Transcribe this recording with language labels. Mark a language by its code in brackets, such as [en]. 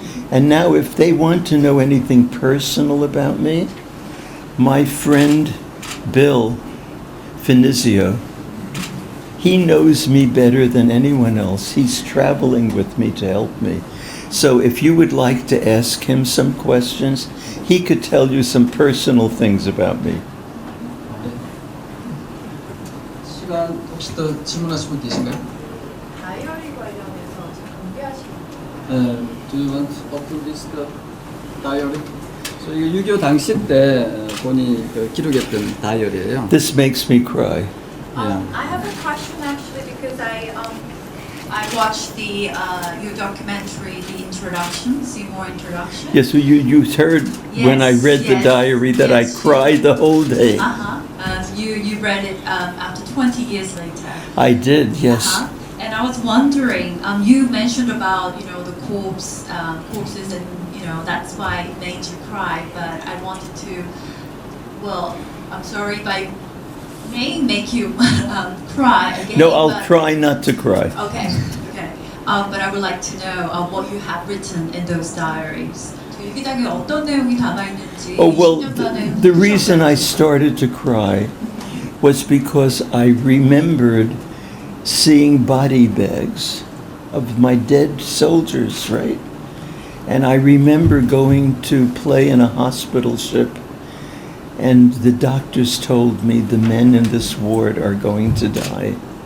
[en] And now if they want to know anything personal about me, my friend Bill Finizio, he knows me better than anyone else. He's traveling with me to help me. So if you would like to ask him some questions, he could tell you some personal things about me. [ko] 시간 혹시 더 질문하실 분 계신가요? 다이어리 관련해서 준비하신 [en] Do you want to open this diary? [ko] So 이게 6.25 당시 때 본인이 기록했던 다이어리예요. [en] This makes me cry. Yeah. I have a question actually because I watched the your documentary, the introduction, Seymour introduction. Yes, well, you heard when I read the Yes, diary that yes, I cried the whole day. You read it after 20 years later. I did, yes. And I was wondering, you mentioned about the corpses, and that's why it made you cry. But I wanted to, well, I'm sorry if I may make you cry again. No, I'll but- try not to cry. Okay. But I would like to know what you have written in those diaries. [ko] 일기장에 어떤 내용이 담아 있는지. [en] Oh, well, [ko] 20년 전에 [en] the reason I started to cry was because I remembered seeing body bags of my dead soldiers, right? And I remember going to play in a hospital ship, and the doctors told me the men in this ward are going to die.